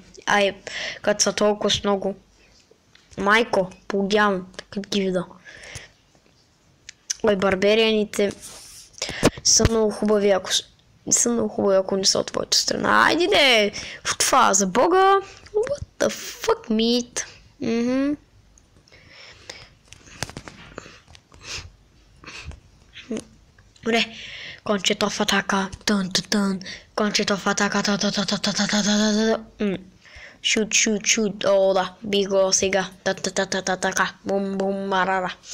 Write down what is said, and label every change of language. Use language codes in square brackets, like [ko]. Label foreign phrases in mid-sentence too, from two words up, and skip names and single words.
[bg] Като са толкова с много. Майко, подявам, като ги вида. Барберианите са много хубави, ако не са от твоята страна. Айде де! Това за бога! [en] What the fuck, meat? [bg] Добре. Кончето в атака. Кончето в атака. Шут. О, да. Би го сега. Така. Бум, марара.